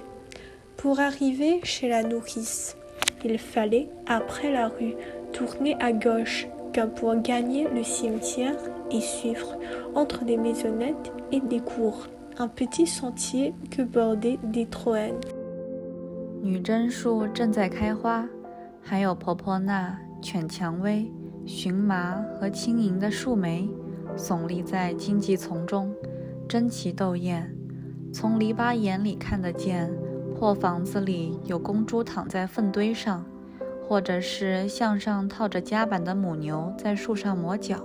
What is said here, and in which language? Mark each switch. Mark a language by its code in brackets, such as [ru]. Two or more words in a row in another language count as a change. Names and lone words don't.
[fr] Pour arriver chez la nourrice, il fallait, après la rue, tourner à gauche, comme pour gagner le cimetière et suivre, entre des maisonnettes et des cours, un petit sentier que bordaient des troènes. [zh] 女贞树正在开花，还有婆婆那、犬蔷薇、荨麻和轻盈的树莓耸立在荆棘丛中，争奇斗艳。从篱笆眼里看得见，破房子里有公猪躺在粪堆上，或者是项上套着夹板的母牛在树上磨脚。